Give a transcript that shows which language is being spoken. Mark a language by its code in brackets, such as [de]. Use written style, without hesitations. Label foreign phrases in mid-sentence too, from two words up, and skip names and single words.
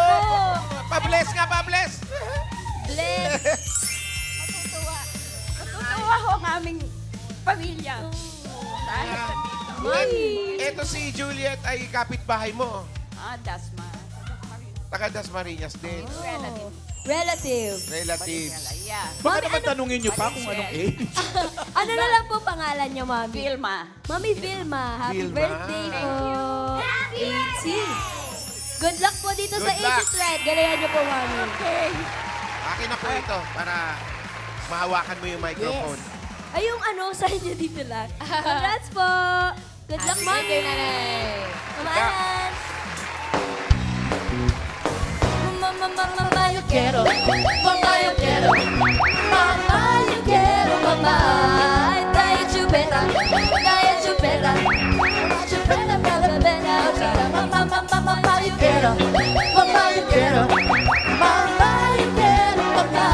[tl] Pa-bless nga, pa-bless. Bless. Natutuwa ho ang aming pamilya. Dahil nandito. Ito si Juliet ay kapitbahay mo. Dasma. Taga Dasmariñas din. Relative. Relative. Relatives. Yeah. Baka Mami, naman tanungin niyo pa kung anong age. Ano na lang po pangalan niyo, Mami? Vilma. Mami Vilma, happy Vilma. birthday po. 80. Good luck po dito sa [en] Good luck. [tl] 80th ride. Galayan niyo po, Mami. Okay. Akin na po ito para mahawakan mo yung microphone. Ay, yung sa inyo dito lang. Congrats po. Good luck, Happy Mami. birthday, Nanay. Mama Alan. Mama, [es] yo quiero. Mama, yo quiero. Mama, yo quiero, mamá. Trae chupeta, trae chupeta. Chupeta para beber ahorita. Mamá, yo quiero. Mamá, yo quiero. Mamá, yo quiero, mamá.